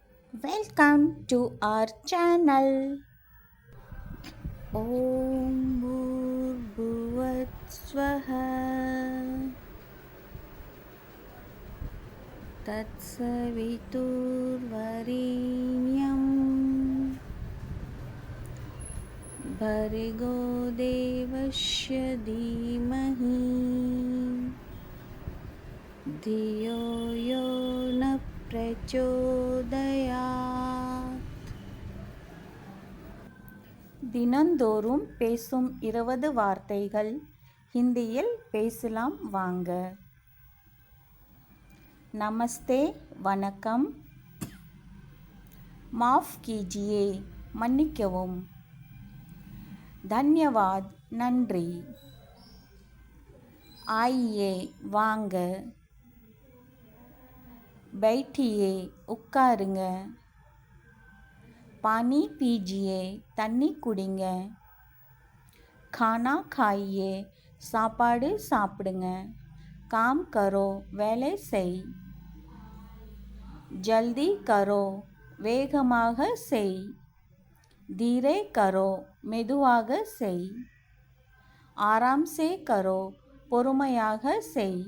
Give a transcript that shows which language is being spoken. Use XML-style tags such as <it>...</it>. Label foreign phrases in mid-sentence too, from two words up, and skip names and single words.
<en>Welcome to our channel.</en> <sa>ॐ भूर्भुवः स्वाहा तत्सवितुर्वरेण्यं भर्गो देवस्य धीमहि धियो यो नः प्रचोदयात्.</sa> <ta>தினந்தோறும் பேசும் 20 வார்த்தைகள் ஹிந்தியில் பேசலாம் வாங்க. நமஸ்தே, வணக்கம்.</ta> <hi>माफ़ कीजिए, மன்னிக்கவும்.</hi> <ta>தன்யவாத், நன்றி. ஆயியே, வாங்க. பைட்டியே, உட்காருங்க.</ta> <hi>पानी पीजिए,</hi> <ta>தண்ணி குடிங்க.</ta> <hi>खाना खाइए,</hi> <ta>சாப்பாடு சாப்பிடுங்க.</ta> <hi>काम करो,</hi> <ta>வேலை செய்.</ta> <hi>जल्दी करो,</hi> <ta>வேகமாக செய்.</ta> <hi>धीरे करो,</hi> <ta>மெதுவாக செய்.</ta> <hi>आराम से करो,</hi> <ta>பொறுமையாக செய்.</ta>